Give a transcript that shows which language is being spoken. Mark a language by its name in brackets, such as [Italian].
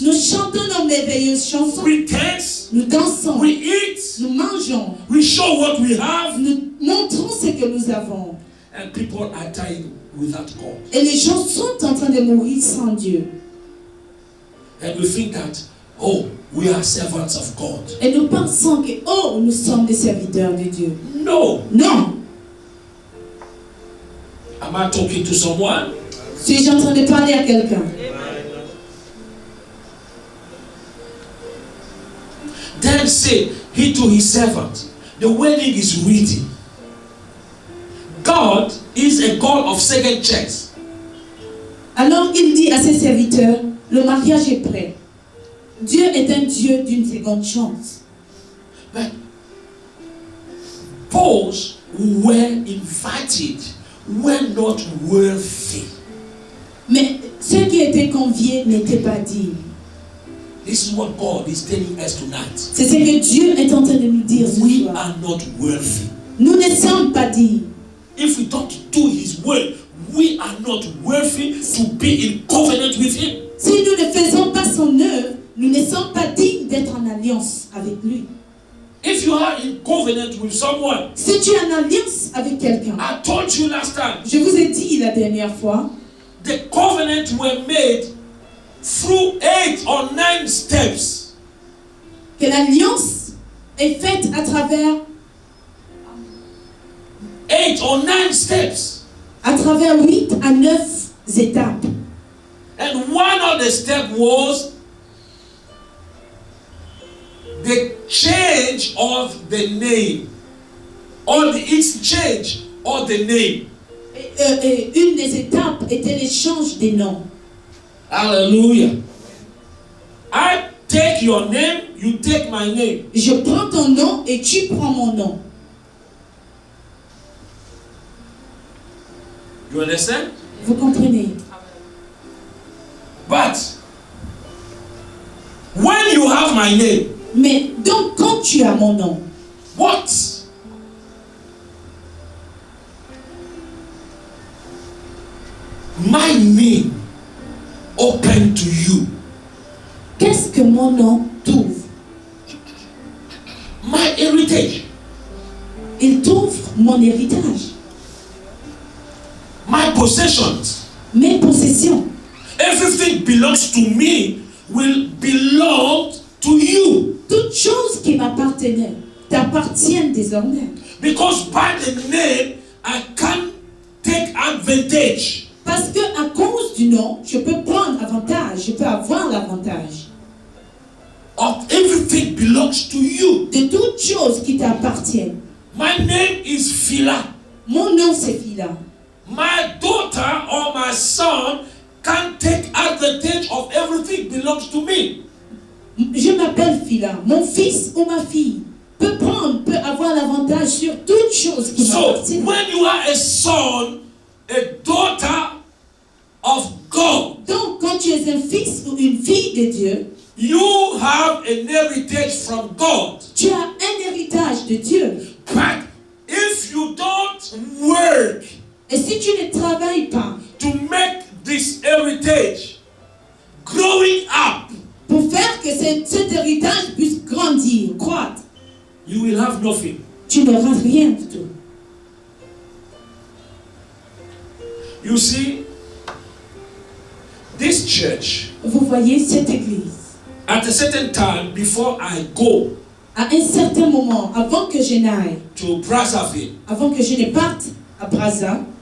[French] Nous chantons nos merveilleuses chansons. [English] We dance. [French] Nous dansons. [English] We eat. [French] Nous mangeons. [English] We show what we have. [French] Nous montrons ce que nous avons. [English] And people are dying without God. [French] Et les gens sont en train de mourir sans Dieu. [English] And we think that, oh, we are servants of God. [French] Et nous pensons que, oh, nous sommes des serviteurs de Dieu. [English] No. [French] Non. [English] Am I talking to someone? [French] Suis-je en train de parler à quelqu'un? [English] Then said he to his servant, the wedding is ready. God is a God of second chance. [French] Alors il dit à ses serviteurs, le mariage est prêt. Dieu est un Dieu d'une seconde chance. [English] But those who were invited were not worthy. [French] Mais ceux qui étaient conviés n'étaient pas dignes. [English] This is what God is telling us tonight. [French] C'est ce que Dieu est en train de nous dire ce [English] We [French] soir. [English] are not worthy. [French] Nous ne sommes pas dignes. [English] If we don't do His will, we are not worthy to be in covenant with Him. [French] Si nous ne faisons pas son œuvre, nous ne sommes pas dignes d'être en alliance avec lui. [English] If you are in covenant with someone, [French] Si tu es en alliance avec quelqu'un, [English] I told you last time, [French] je vous ai dit la dernière fois, [English] the covenant were made through 8 or 9 steps. [French] que l'alliance est faite à travers [English] 8 or 9 steps. [French] 8 à 9 étapes. [English] And one of the steps was the change of the name, or the exchange of the name. [French] Et une des étapes était l'échange des noms. [English] Hallelujah. I take your name, you take my name. [French] Je prends ton nom et tu prends mon nom. [English] You understand? [French] Vous comprenez? [English] But when you have my name, [French] Mais donc quand tu as mon nom, [English] what? My name open to you. [French] qu'est-ce que mon nom t'ouvre? [English] My heritage, [French] Il t'ouvre mon héritage, [English] my possessions, [French] mes possessions. [English] everything belongs to me will belong to you. [French] Toutes choses qui m'appartenaient t'appartiennent désormais. [English] Because by the name, I can take advantage. [French] Parce que à cause du nom, je peux prendre avantage, je peux avoir l'avantage [English] Of everything belongs to you. [French] de toutes choses qui t'appartiennent. [English] My name is Phila. [French] Mon nom c'est Phila. [English] My daughter or my son can take advantage of everything belongs to me. [French] Je m'appelle Phila. Mon fils ou ma fille peut avoir l'avantage sur toutes choses qui [English] So [French] m'appartiennent. [English] when you are a son, a daughter of God, [French] Donc quand tu es un fils ou une fille de Dieu, [English] you have an heritage from God. [French] tu as un héritage de Dieu. [English] But if you don't work [French] Et si tu ne travailles pas [English] to make this heritage growing up, [French] pour faire que cet héritage puisse grandir, croître, [English] you will have nothing. [French] tu n'auras rien du tout. [English] You see, this church, [French] Vous voyez cette église, [English] at a certain time before I go [French] à un certain moment, avant que je n'aille, [English] to Brazzaville, [French] avant que je ne parte à Brazza,